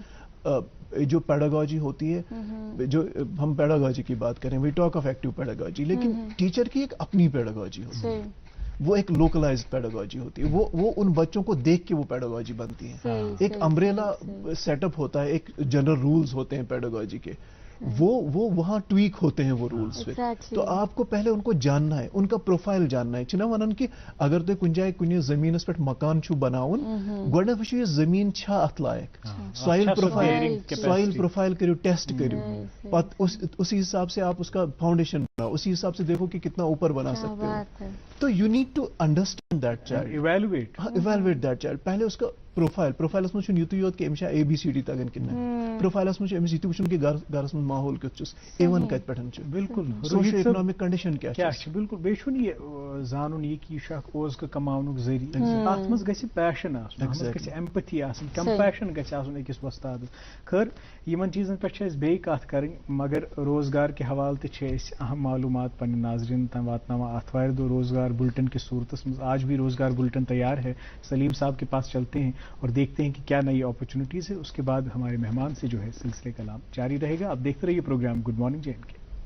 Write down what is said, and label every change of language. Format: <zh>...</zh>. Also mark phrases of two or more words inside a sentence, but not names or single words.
<ur>جو پیڈاگوجی ہوتی ہے, جو ہم پیڈاگوجی کی بات کریں,</ur> <en>we talk of active pedagogy,</en> <ur>لیکن ٹیچر کی ایک اپنی پیڈاگوجی ہوتی ہے, وہ ایک لوکلائزڈ پیڈاگوجی ہوتی ہے. وہ ان بچوں کو دیکھ کے وہ پیڈاگوجی بنتی ہے. ایک</ur> <en>umbrella set up</en> <ur>ہوتا ہے, ایک</ur> <en>general rules</en> <ur>ہوتے ہیں پیڈاگوجی کے, وہ وہاں ٹویک ہوتے ہیں وہ رولز پہ. تو آپ کو پہلے ان کو جاننا ہے, ان کا پروفائل جاننا ہے.</ur> <ks>چھنا ونان کہ اگر تھی کن جائے کن زمینس پہ مکان چھو بناون, گۄڈنیتھ وچھو یہ زمین چھا اتھ لائق,</ks> <en>soil profile</en> <ks>کرو, ٹیسٹ کرو, پت</ks> <ur>اسی حساب سے آپ اس کا فاؤنڈیشن بناؤ, اسی حساب سے دیکھو کہ کتنا اوپر بنا سکتے ہو.</ur> <en>to you need to understand that child, evaluate that child.</en> <ur>پہلے اس کا</ur> <ks>پروفائلس من یوت یوت کہ امس اے بی سی ڈی تگان کن, پروفائلس من امس یہ وچن کہ گرس من ماحول کت ایون کت پہ, بالکل</ks> <en>social economic condition کیا,</en> <ks>بالکل. بیچ یہ زانن یہ کہ یہ اوزق کماؤنک ذریعہ, ات مز گژھِ پیشن آسن, گژھِ ایمپتھی آسن, کمپیشن گژھِ آسن أکِس وۄستاد. خیر یمن چیزن پہ چھِ أسۍ بیٚیہِ کتھ کرٕنۍ, مگر روزگار کے حوالہ تہِ چھِ أسۍ اہم معلومات پنٕنۍ ناظرین تام واتناوان. آتھوارِ دۄہ روزگار بلٹن کی صورتس مز</ks> <ur>آج بھی روزگار بلٹن تیار ہے. سلیم صاحب کے پاس چلتے ہیں اور دیکھتے ہیں کہ کیا نئی اپرچونیٹیز ہے. اس کے بعد ہمارے مہمان سے جو ہے سلسلے کلام جاری رہے گا. آپ دیکھتے رہیے پروگرام گڈ مارننگ جے اینڈ کے.</ur>